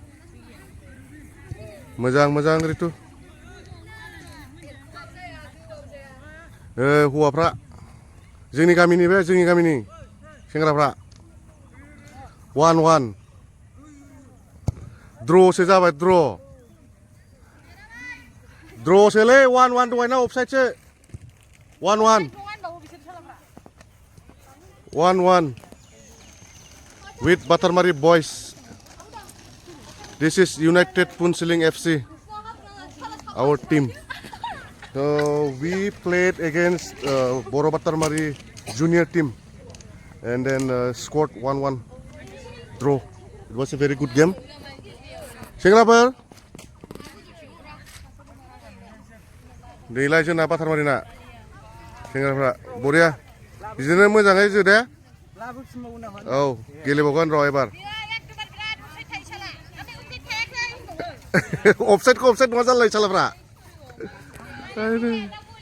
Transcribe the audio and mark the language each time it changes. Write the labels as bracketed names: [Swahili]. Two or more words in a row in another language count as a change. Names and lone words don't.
[Bodo] मोजां मोजां रितु हौवाफ्रा जोंनि गामिनि सेंग्राफ्रा 1-1 द्र'सो जाबाय द्र'सोलै 1-1 दहायना अफसाइडसो 1-1 [English] with Batarmari boys. This is United Punsiling FC, our team. So we played against Boro Batarmari junior team and then scored 1-1 draw. It was a very good game. [Bodo] Sengrapur Deilai जोंना बातारमारिना सेंग्राफ्रा बरिया बिदिनो मोजाङै जोदे औ गेलेबावगोन र' एबार अफसाइडखौ अफसाइड नङा जालाय सालाफ्रा